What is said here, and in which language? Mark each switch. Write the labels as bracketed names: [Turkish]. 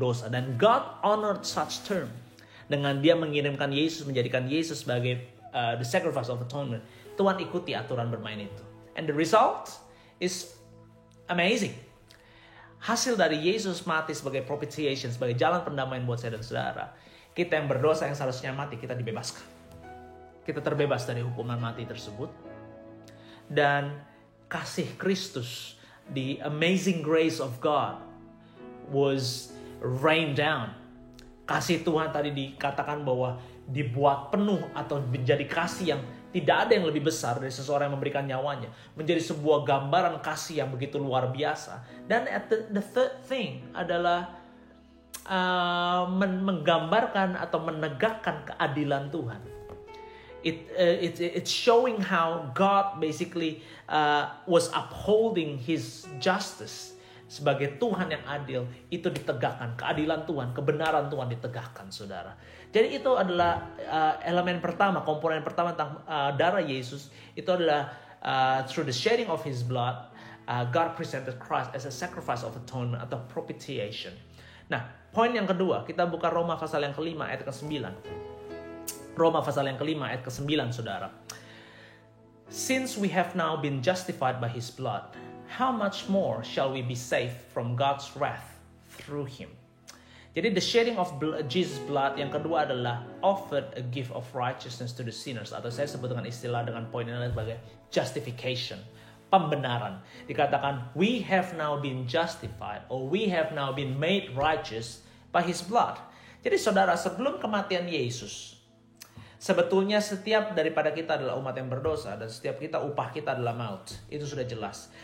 [English] Dan God honored such term. [Indonesian] Dengan dia mengirimkan Yesus, menjadikan Yesus sebagai the sacrifice of atonement. Tuhan ikuti aturan bermain itu. [English] And the result is amazing. [Indonesian] Hasil dari Yesus mati sebagai propitiation, sebagai jalan pendamaian buat saya dan saudara. Kita yang berdosa yang seharusnya mati, kita dibebaskan. Kita terbebas dari hukuman mati tersebut. [English] Dan kasih Kristus, the amazing grace of God was rained down. [Indonesian] Kasih Tuhan tadi dikatakan bahwa dibuat penuh atau menjadi kasih yang tidak ada yang lebih besar dari seseorang yang memberikan nyawanya. Menjadi sebuah gambaran kasih yang begitu luar biasa. Dan the third thing adalah menggambarkan atau menegakkan keadilan Tuhan. [English] It's showing how God basically was upholding His justice. [Indonesian] Sebagai Tuhan yang adil, itu ditegakkan. Keadilan Tuhan, kebenaran Tuhan ditegakkan, saudara. Jadi itu adalah elemen pertama, komponen pertama tentang darah Yesus. [English] Itu adalah through the shedding of His blood, God presented Christ as a sacrifice of atonement atau propitiation. [Indonesian] Nah, poin yang kedua, kita buka Roma pasal yang kelima ayat ke-9. Roma pasal yang kelima ayat ke-9, saudara. [English] Since we have now been justified by His blood, how much more shall we be saved from God's wrath through Him? Jadi the shedding of Jesus' blood yang kedua adalah offered a gift of righteousness to the sinners. [Indonesian] Atau saya sebut dengan istilah dengan poin ini sebagai justification. Pembenaran. [English] Dikatakan we have now been justified or we have now been made righteous by His blood. [Indonesian] Jadi saudara, sebelum kematian Yesus, sebetulnya setiap daripada kita adalah umat yang berdosa dan setiap kita upah kita adalah maut. Itu sudah jelas.